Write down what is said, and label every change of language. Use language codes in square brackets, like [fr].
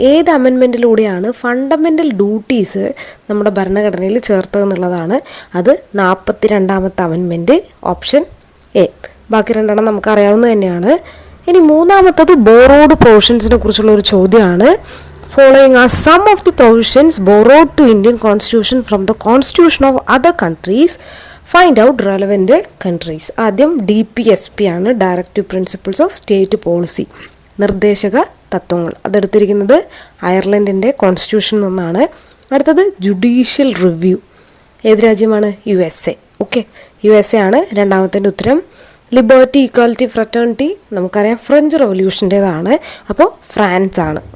[ml] ഏത് അമെൻമെൻറ്റിലൂടെയാണ് fundamental duties നമ്മുടെ ഭരണഘടനയിൽ ചേർത്തതെന്നുള്ളതാണ്. അത് 42ാമത്തെ അമെൻമെൻറ്റ്, ഓപ്ഷൻ എ. ബാക്കി രണ്ടെണ്ണം നമുക്കറിയാവുന്നത് തന്നെയാണ്. ഇനി മൂന്നാമത്തത് ബോറോഡ് പ്രൊവിഷൻസിനെ കുറിച്ചുള്ള ഒരു ചോദ്യമാണ്. [en] Following are some of the provisions borrowed to Indian constitution from the constitution of other countries. Find out relevant countries. [ml] ആദ്യം DPSP ആണ്, directive principles of state policy, നിർദ്ദേശക തത്വങ്ങൾ. അതെടുത്തിരിക്കുന്നത് അയർലൻഡിൻ്റെ കോൺസ്റ്റിറ്റ്യൂഷനിൽ നിന്നാണ്. അടുത്തത് ജുഡീഷ്യൽ റിവ്യൂ. ഏത് രാജ്യമാണ്? USA. ഓക്കെ, USA ആണ് രണ്ടാമത്തിൻ്റെ ഉത്തരം. ലിബർട്ടി, ഈക്വാലിറ്റി, ഫ്രറ്റേണിറ്റി നമുക്കറിയാം ഫ്രഞ്ച് റവല്യൂഷൻ്റേതാണ്, അപ്പോൾ ഫ്രാൻസ് ആണ്.